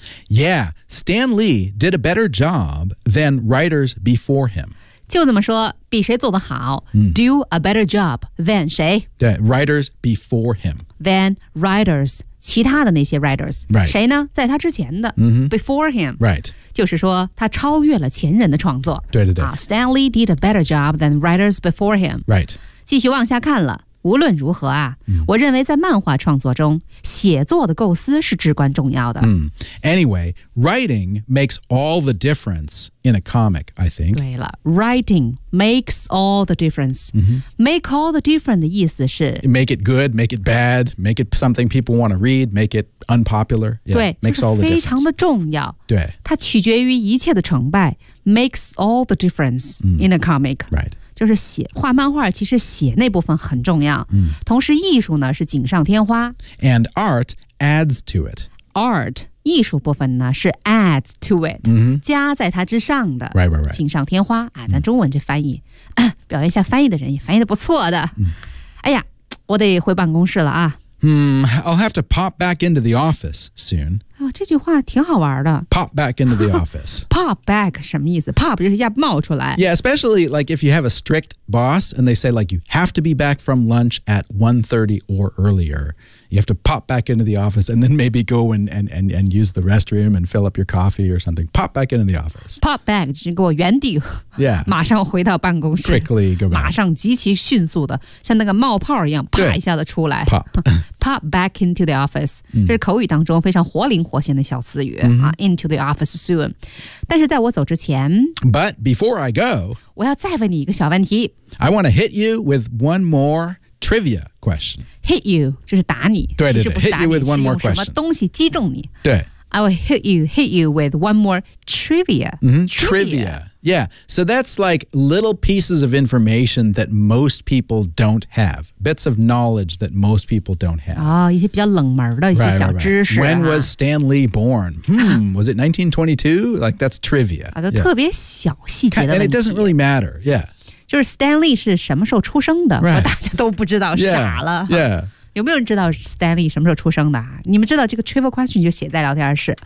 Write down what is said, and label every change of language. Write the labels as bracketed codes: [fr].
[en] Yeah, Stan Lee did a better job than writers before him. [zh] 就这么说比谁做得好、 [en] do a better job than [zh] 谁， [en] 对 writers before him than writers [zh] 其他的那些 [en] writers、 right. [zh] 谁呢在他之前的、 [en] mm-hmm. before him、 right. [zh] 就是说他超越了前人的创作，对对对、 [en] Stan Lee did a better job than writers before him、 right. [zh] 继续往下看了，无论如何啊、我认为在漫画创作中写作的构思是至关重要的、 [en] Anyway, writing makes all the difference in a comic, I think. [zh] 对了 [en] writing makes all the difference.、 Mm-hmm. Make all the difference [zh] 的意思是 [en] make it good, make it bad, make it something people want to read, make it unpopular. Yeah, [zh] 对 [en] makes all the difference. [zh] 非常的重要。对。它取决于一切的成败 [en] makes all the difference、in a comic. Right. [zh] 就是写画漫画其实写那部分很重要。同时艺术呢是锦上添花。 [en] And art adds to it. [zh] Art. 艺术部分呢是 [en] add to it、 [zh] 加在它之上的 [en] right, right, right. [zh] 锦上添花、咱中文这翻译、表扬一下翻译的人也翻译的不错的、哎呀我得回办公室了啊、 [en] I'll have to pop back into the office soon、 [zh] 这句话挺好玩的。 [en] Pop back into the office. [zh] Pop back 什么意思 ？Pop 就是一下冒出来。 [en] Yeah, especially like if you have a strict boss and they say like you have to be back from lunch at 1:30 or earlier, you have to pop back into the office and then maybe go and use the restroom and fill up your coffee or something. Pop back into the office. [zh] Pop back 就是给我原地 [en] ，Yeah， [zh] 马上回到办公室 [en] ，Quickly go back， [zh] 马上极其迅速的像那个冒泡一样，啪一下子出来 [en] ，Pop。 Pop back into the office、 [zh] 嗯、这是口语当中非常活灵活现的小词语、嗯啊、 [en] into the office soon [zh] 但是在我走之前 [en] But before I go [zh] 我要再问你一个小问题 [en] I want to hit you with one more trivia question [zh] Hit you 就是打你对对对 [en] Hit you with one more question [zh] 是用什么东西击中你对 [en] I will hit you with one more trivia、嗯、Trivia Yeah, so that's like little pieces of information that most people don't have. Bits of knowledge that most people don't have. [zh] 啊、哦，一些比较冷门的一些小知识、啊。 [en] Right, right, right. When was Stan Lee born? was it 1922? Like, that's trivia. [zh] 啊，都特别小细节的问题。 [en] And it doesn't really matter, yeah. [zh] 就是 Stan Lee 是什么时候出生的？ [en] Right. [zh] 大家都不知道， [en] yeah, [zh] 傻了。 [en] Yeah. [zh] 有没有人知道 Stan Lee 什么时候出生的、啊、你们知道这个 trivia question 就写在聊天室。